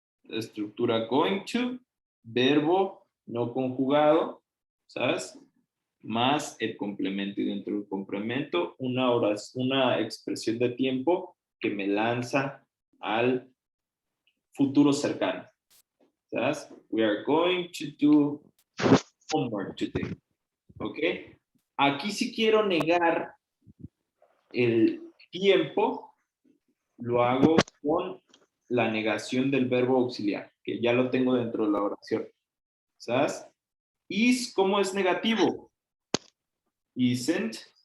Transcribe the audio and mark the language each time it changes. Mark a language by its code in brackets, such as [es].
[es] La estructura going to, verbo no conjugado, ¿sabes? Más el complemento y dentro del complemento una expresión de tiempo que me lanza al futuro cercano. ¿Sabes? [en] We are going to do homework today. [es] ¿Ok? Aquí si quiero negar el tiempo, lo hago con la negación del verbo auxiliar, que ya lo tengo dentro de la oración. ¿Sabes? Is, ¿cómo es negativo? Isn't.